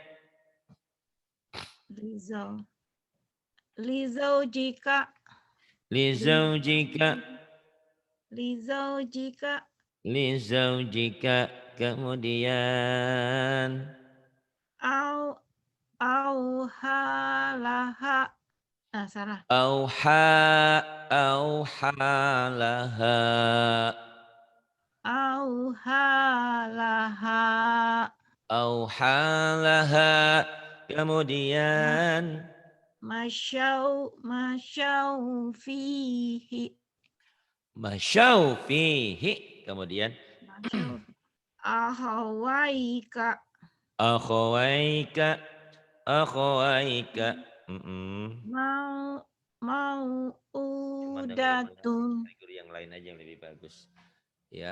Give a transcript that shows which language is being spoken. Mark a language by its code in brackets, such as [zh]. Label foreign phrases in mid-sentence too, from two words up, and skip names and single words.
[ar] لزو. لزو جك. لزوجك, لزو جك. لزوجك, kemudian أو. أو حلها. [id] Ah, salah. [ar] أوحى، أوحى لها, أو حلها. أوحى لها, kemudian مشوا فيه. مشوا فيه, kemudian مشوا. أخويك. أخويك، أخويك. ماو. ماو [id] Cuman denger yang mana? [ar] عدة. [id] Cari guru yang lain aja yang lebih bagus. Ya.